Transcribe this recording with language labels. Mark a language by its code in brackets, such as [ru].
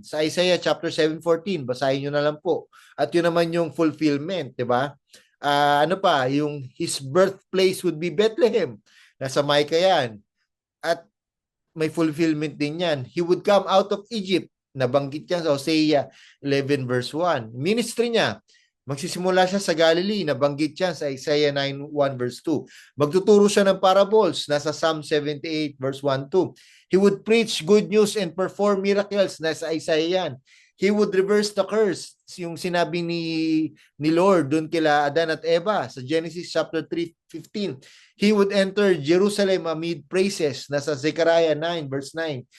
[tl] Sa Isaiah chapter 7:14, basahin nyo na lang po. At yun naman yung fulfillment, di ba? Ano pa, yung [en] his birthplace would be Bethlehem. [tl] Nasa Micah yan. At may fulfillment din yan. [en] He would come out of Egypt. [tl] Nabanggit yan sa Hosea 11 verse 1. Ministry niya, magsisimula siya sa Galilee. Nabanggit yan sa Isaiah 9:1 verse 2. Magtuturo siya ng parables. Nasa Psalm 78 verse 1-2. [en] He would preach good news and perform miracles. [tl] Nasa Isaiah yan. [en] He would reverse the curse, [tl] yung sinabi ni Lord doon kila Adan at Eva sa Genesis [en] chapter 3:15. He would enter Jerusalem amid praises, nasa Zechariah 9 verse 9.